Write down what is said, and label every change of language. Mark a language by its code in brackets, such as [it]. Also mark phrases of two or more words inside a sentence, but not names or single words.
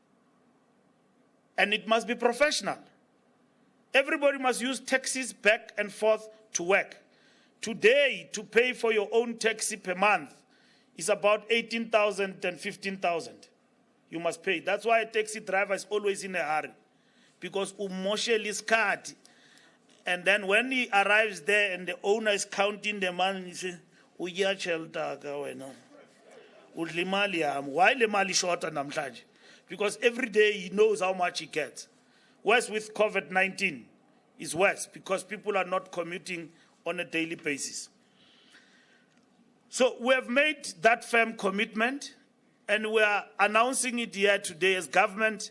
[en] And it must be professional. Everybody must use taxis back and forth to work. Today, to pay for your own taxi per month is about 18,000 and 15,000. You must pay. That's why a taxi driver is always in a hurry, because [zu] umoshe iskhathi. [en] And then when he arrives there and the owner is counting the money, he says, [zu] "Uya chelta ka wena. Udli mali yami. Why le mali short namhlanje?" [en] Because every day he knows how much he gets. Worse with COVID-19 is worse, because people are not commuting on a daily basis. So we have made that firm commitment, and we are announcing it here today as government.